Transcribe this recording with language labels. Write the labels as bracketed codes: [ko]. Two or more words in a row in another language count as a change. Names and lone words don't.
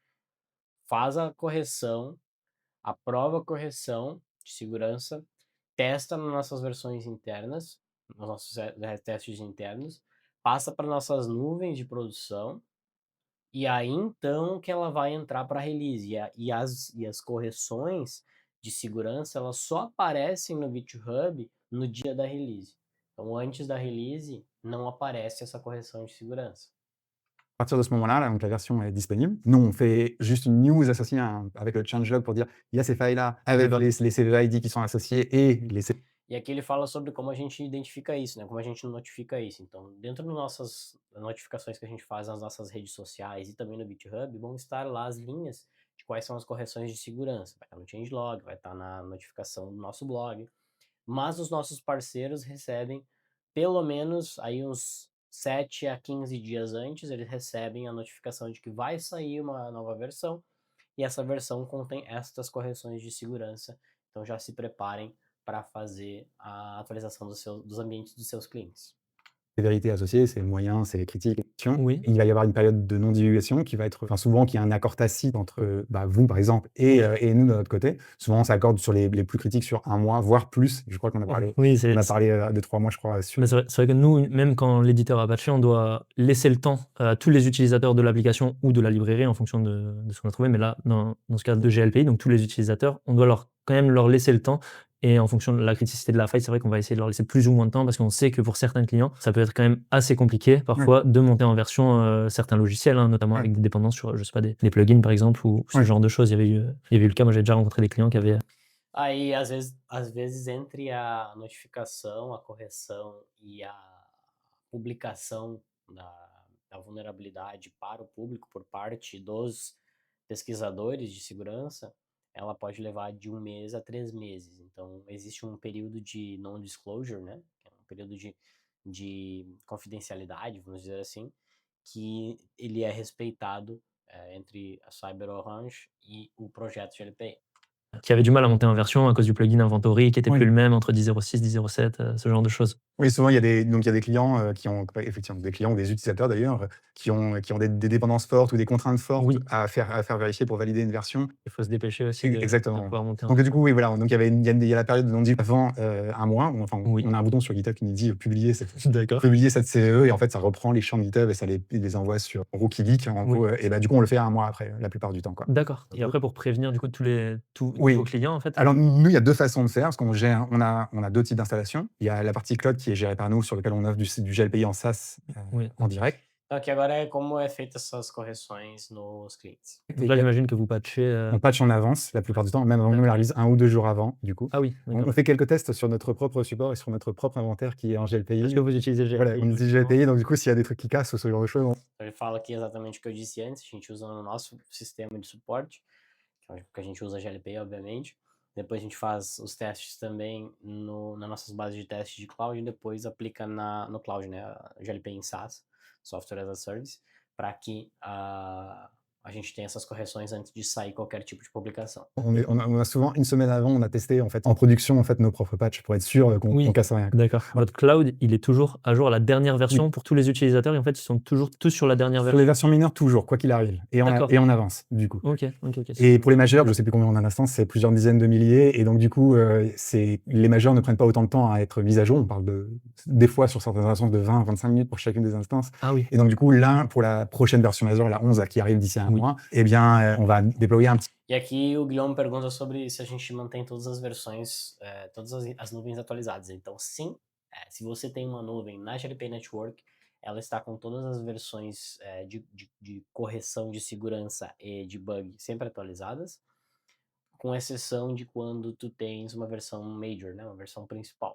[pt] faz a correção, aprova a correção de segurança, testa nas nossas versões internas, nos nossos testes internos, passa para nossas nuvens de produção, e aí então que ela vai entrar para release. E as correções de segurança, elas só aparecem no GitHub no dia da release. Então, antes da release, não aparece essa correção de segurança. [fr] à partir de ce moment-là, là, donc la version est disponible. Nous, on fait juste une news associée avec le changelog pour dire il y a ces failles-là avec les CVE-ID qui sont associés et les [pt] E aqui ele fala sobre como a gente identifica isso, né? Como a gente notifica isso. Então, dentro das nossas notificações que a gente faz nas nossas redes sociais e também no GitHub, vão estar lá as linhas de quais são as correções de segurança. Vai estar no changelog, vai estar na notificação do nosso blog. Mas os nossos parceiros recebem pelo menos aí uns 7 a 15 dias antes, eles recebem a notificação de que vai sair uma nova versão e essa versão contém estas correções de segurança. Então já se preparem para fazer a atualização dos ambientes dos seus clientes. [fr] sévérités associées, c'est moyen, c'est critique, Oui. il va y avoir une période de non-divulgation qui va être, enfin souvent qu'il y a un accord tacite entre vous par exemple et nous de notre côté. Souvent on s'accorde sur les plus critiques sur 1 mois, voire plus. Je crois qu'on a parlé, Oui, on a parlé de 3 mois, je crois. Mais c'est vrai que nous, même quand l'éditeur a patché, on doit laisser le temps à tous les utilisateurs de l'application ou de la librairie en fonction de ce qu'on a trouvé. Mais là, dans ce cas de GLPI, donc tous les utilisateurs, on doit quand même leur laisser le temps. Et en fonction de la criticité de la faille, c'est vrai qu'on va essayer de leur laisser plus ou moins de temps parce qu'on sait que pour certains clients, ça peut être quand même assez compliqué parfois de monter en version certains logiciels, hein, notamment avec des dépendances sur, je sais pas, des plugins par exemple ou ce genre de choses. Il y avait eu le cas, moi j'ai déjà rencontré des clients qui avaient [pt] Aí, às vezes, entre a notificação, a correção e a publicação da vulnerabilidade para o público por parte dos pesquisadores de segurança, ela pode levar de 1 mês a 3 meses. Então, existe um período de non-disclosure, né? Que é um período de confidencialidade, vamos dizer assim, que ele é respeitado entre a CyberOrange e o projeto GLPI. [fr] qui avaient du mal à monter en version à cause du plugin Inventory qui était Oui. plus le même entre 10.06, 10.07, ce genre de choses. Oui, souvent il y a des clients qui ont effectivement des clients ou des utilisateurs d'ailleurs qui ont des dépendances fortes ou des contraintes fortes Oui. à faire vérifier pour valider une version. Il faut se dépêcher aussi de Exactement. pouvoir monter en Donc du coup, oui, voilà. Donc il y a la période de non-dit avant 1 mois. Enfin, Oui. on a un bouton sur GitHub qui nous dit publier cette D'accord. CVE et en fait ça reprend les champs de GitHub et ça les envoie sur RookieGeek en Oui. gros. Et du coup on le fait 1 mois après la plupart du temps, quoi. D'accord. Et après pour prévenir du coup tous Oui. vos clients en fait. Alors nous, il y a 2 façons de faire parce qu'on a 2 types d'installations. Il y a la partie cloud qui est gérée par nous sur lequel on offre du GLPI en SaaS Oui. en direct. [pt] Então, aqui agora é como é feita essas correções nos clientes. [fr] Donc là j'imagine que vous patchez. On patch en avance la plupart du temps, même avant D'accord. la release 1 ou 2 jours avant du coup. Ah oui, On d'accord. fait quelques tests sur notre propre support et sur notre propre inventaire qui est en GLPI. Est-ce que vous utilisez GLPI? Voilà, on utilise GLPI, donc du coup s'il y a des trucs qui cassent ou ce genre de choses, [pt] Ele fala aqui exatamente o que eu disse antes, a gente usa no nosso sistema de suporte, que a gente usa GLPI, obviamente. Depois a gente faz os testes também nas nossas bases de testes de cloud e depois aplica no cloud, né? A GLPI em SaaS, [en] Software as a Service, [pt] para que a gente tem essas correções antes de sair qualquer tipo de publicação. [fr] On a souvent, une semaine avant, on a testé en fait, en production en fait, nos propres patchs pour être sûr qu'on Oui. casse rien. D'accord. Votre cloud, il est toujours à jour à la dernière version Oui. pour tous les utilisateurs et en fait, ils sont toujours tous sur la dernière Sur version. les versions mineures, toujours, quoi qu'il arrive. Et D'accord. on avance, du coup. Ok. Et pour les majeurs, je sais plus combien on a d'instances, c'est plusieurs dizaines de milliers. Et donc, du coup, les majeurs ne prennent pas autant de temps à être mis à jour. On parle des fois sur certaines instances de 20 à 25 minutes pour chacune des instances. Ah oui. Et donc, du coup, là, pour la prochaine version major, la 11, qui arrive d'ici un Oui. mois, eh bien, on va déployer un petit. [pt] E aqui o Guilherme pergunta sobre se a gente mantém todas as versões, todas as nuvens atualizadas. Então, sim, se você tem uma nuvem na GLP Network, ela está com todas as versões de correção de segurança e de bug sempre atualizadas, com exceção de quando tu tens uma versão major, né, uma versão principal.